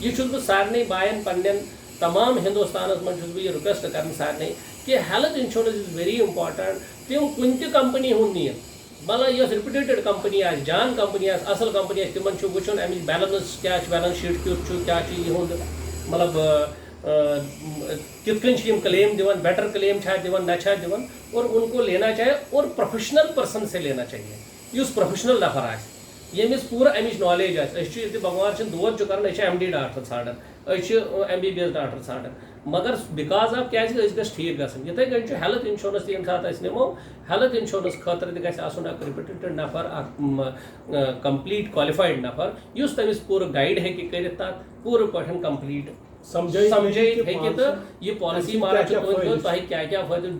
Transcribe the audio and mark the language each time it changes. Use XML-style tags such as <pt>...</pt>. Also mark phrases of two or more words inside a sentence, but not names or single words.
<ks>یہِ چھُس بہٕ سارنٕے بایَن پننٮ۪ن تمام ہندوستانس منٛز چھُس بہٕ یہِ رِکویسٹ کران سارنٕے کہ</ks> <en>health insurance is very important.</en> <ks>تِم کُنہِ تہِ کمپنی ہُنٛد نِیِن مطلب یۄس رِپیوٗٹیڈ کمپنی آسہِ جان کمپنی آسہِ اصل کمپنی آسہِ تِمن چھُ وٕچھُن امِچ بیلنس کیٛاہ چھِ</ks> <en>balance sheet</en> <ks>کیُتھ چھُ کیٛاہ چھُ یِہُنٛد مطلب کِتھ کٔنۍ چھِ یِم کلیم دِوان</ks> <en>better claim</en> <ks>چھا دِوان نہ چھا دِوان</ks> <ur>اور ان کو لینا چاہیے اور</ur> <en>professional person</en> <ur>سے لینا چاہیے</ur> <ks>یُس پروفیشنل نفر آسہِ ییٚمِس پوٗرٕ امِچ نالیج آسہِ. أسۍ چھِ ییٚتہِ بگوار چھِنہٕ دود چھُ کران أسۍ چھِ MD ڈاکٹر ژھانڈان أسۍ چھِ MBBS ڈاکٹر ژھانڈان مگر</ks> <en>because of</en> <ks>کیازِ أسۍ گژھِ ٹھیٖک گژھُن. یِتھٕے کٔنۍ چھُ</ks> <en>health insurance</en> <ks>تہِ ییٚمہِ ساتہٕ أسۍ نِمو</ks> <en>health insurance</en> <ks>خٲطرٕ تہِ گژھِ آسُن اکھ رِپیوٗٹیڈ نفر اکھ</ks> <en>complete qualified</en> <ks>نفر یُس تٔمِس پوٗرٕ گایڈ ہیٚکہِ کٔرِتھ تتھ پوٗرٕ پٲٹھۍ کمپلیٖٹ سمجھٲیِتھ ہیٚکہِ تہٕ یہِ پالسی مارا چھُ تۄہہِ کیٛاہ کیٛاہ فٲیدٕ.</ks>